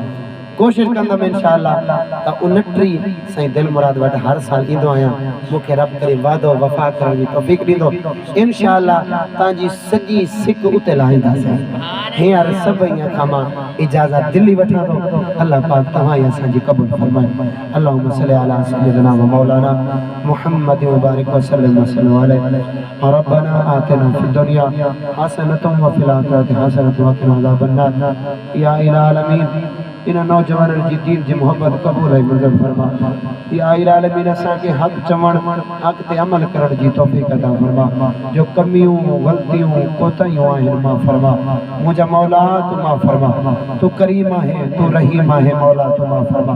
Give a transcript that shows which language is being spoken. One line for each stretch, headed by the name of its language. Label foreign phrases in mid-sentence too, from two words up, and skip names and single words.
Sindhi: कोशिशि कंदुमि इंशाअल्लाह त 29 साईं दिलि मुराद वटि हर साल ईंदो आहियां। मूंखे रब करे वादो वफ़ा करण जी तौफ़ीक़ ॾींदो। इंशाअल्लाह तव्हांजी सॼी सिक उते लाहींदासीं। हींअर सभु ईअं खां मां इजाज़त दिल्ली वठां थो। अल्लाह पाक तव्हां असांजी क़बूल फरमाए।
Arabic: اللهم صل على سيدنا ومولانا محمد وبارك وسلم عليه. ربنا آتنا في الدنيا حسنة وفي الآخرة حسنة وقنا عذاب النار. يا إلهي العالمين
Sindhi: इन नौजवाननि जी दीन जी मोहब्बत क़बूल ऐं मंज़ूर फरमा।
Arabic: يا إلهي العالمين
Sindhi: असांखे हक़ चवण हक़ ते अमल करण जी तौफ़ीक़ अता फरमा। जो कमियूं ग़लतियूं कोताहियूं आहिनि माफ़ फरमा। मुंहिंजा मौला तू माफ़ फरमा। तू करीम आहे, तू रहीम आहे, मौला तू माफ़ फरमा।